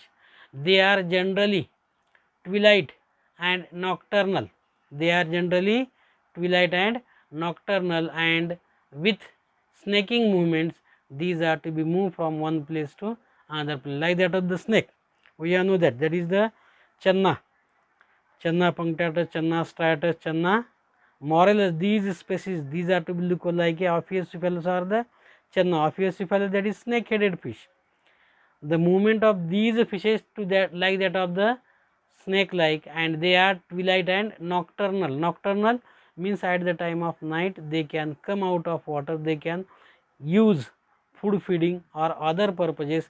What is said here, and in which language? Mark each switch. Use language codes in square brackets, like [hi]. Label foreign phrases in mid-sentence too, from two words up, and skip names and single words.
[en] They are generally twilight and nocturnal. They are generally twilight and nocturnal, and with snaking movements these are to be moved from one place to another place, like that of the snake. We all know that, that is the channa, channa punctatus, channa striatus, channa morellus. These species these are to be look like Ophiucephalus or the channa. Ophiucephalus, that is snake headed fish. The movement of these fishes to that like that of the snake like, and they are twilight and nocturnal. Nocturnal means at the time of night they can come out of water, they can use food feeding or other purposes.